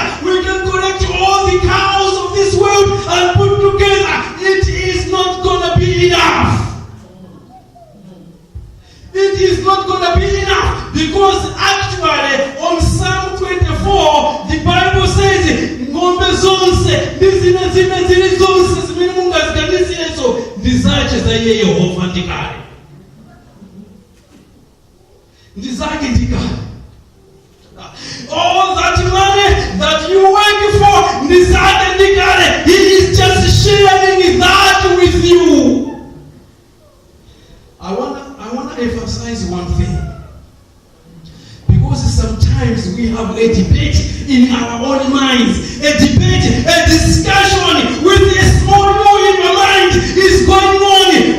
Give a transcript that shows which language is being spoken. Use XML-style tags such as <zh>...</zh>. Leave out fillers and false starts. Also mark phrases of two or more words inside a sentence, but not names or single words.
<en>We can collect all the cows of this world and put together. It is not going to be enough. It is not going to be enough, because actually on Psalm 24 the Bible says</en> <ny>ng'ombe zonse zile zonse zimene Mungu aziganizirezo ndizache za iye Yehova ndikale. Ndizake ndikale.</ny> <en>All that money that you work for,</en> <ny>ndizake ndikale.</ny> <en>He is just sharing that with you. I want to emphasize one thing. Because sometimes we have a debate in our own minds. A debate, a discussion with a small boy in my mind is going on.</en>